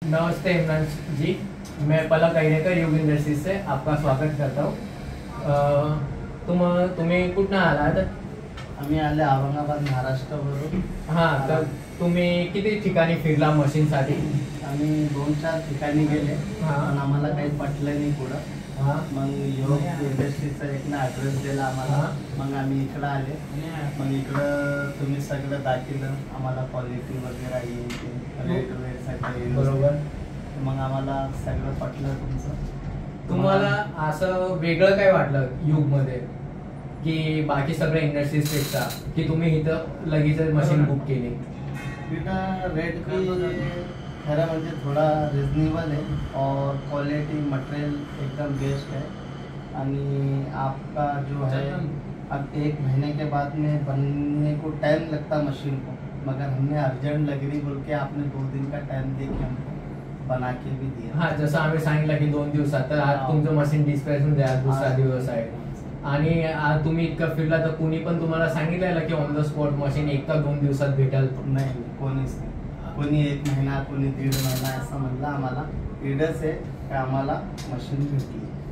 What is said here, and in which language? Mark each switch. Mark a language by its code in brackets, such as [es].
[hi] नमस्ते इमरान जी, मैं पलक अहिरेकर युग इंडस्ट्रीज से आपका स्वागत करता हूँ। [mr] तुम्ही कुठनं आलात? आम्ही आले औरंगाबाद महाराष्ट्रावरून। हां, तर तुम्ही किती ठिकाणी फिरला मशीनसाठी? आम्ही 2-4 ठिकाणी गेले, हां. पण आम्हाला काही पटलं नाही पुढं. हां. मग योग इंडस्ट्रीचा एक ॲड्रेस दिला आम्हाला. हां. मग आम्ही इकडं आले. मग इकडं तुम्ही सगळं दाखवलं आम्हाला, क्वालिटी वगैरे येईल रेट वगैरे सगळं बरोबर. मग आम्हाला सगळं पटलं तुमचं. तुम्हाला असं वेगळं काय वाटलं युगमध्ये की बाकी सगळ्या इंडस्ट्रीजपेक्षा, की तुम्ही इथं लगेच मशीन बुक केली? [hi] इथं रेट भी [mr] खरा म्हणजे [hi] थोड़ा रिजनेबल है और क्वालिटी मटेरियल एकदम बेस्ट है। [mr] आणि [hi] आपका जो है अब 1 महीने के बाद में बनने को टाइम लगता मशीन को, मगर हमने अर्जेंट लग रही बोल के आपने 2 दिन का टाइम दे के हमको बना के भी दिया। [mr] हां, जसं आम्ही सांगितलं की 2 दिवसात, तर आज तुमचं मशीन डिस्पॅच होऊन द्या, दुसरा दिवस आहे. आणि आज तुम्ही इतकं फिरला तर कुणी पण तुम्हाला सांगितलेलं की ऑन द स्पॉट मशीन 1 का 2 दिवसात भेटेल? नाही, कोणीच नाही. कोणी 1 महिना, कोणी 1.5 महिना असं म्हणलं आम्हाला. इडच आहे की आम्हाला मशीन भेटली.